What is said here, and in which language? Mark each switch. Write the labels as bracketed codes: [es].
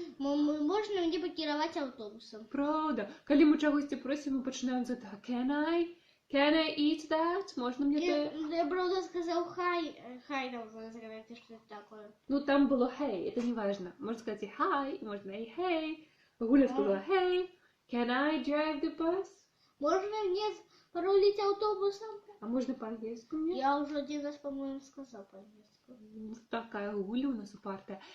[be] Можна мне пакіраваць аўтобусам? Праўда. Калі мы чагосьці просім, мы пачынаем з гэтага. [en] Can I? Can I eat that? [ru] Можно мне это? Я правда сказал хай. Хай нам разговаривать, что это такое. Ну, там было hey, это не важно. Можно сказать и hi, можно и hey. Гуля сказала hey. [en] Can I drive the bus? [ru] Можно мне порулить автобусом? А можно по-английски мне? Я уже один раз, по-моему, сказал по-английски. Такая Гуля у нас упартая.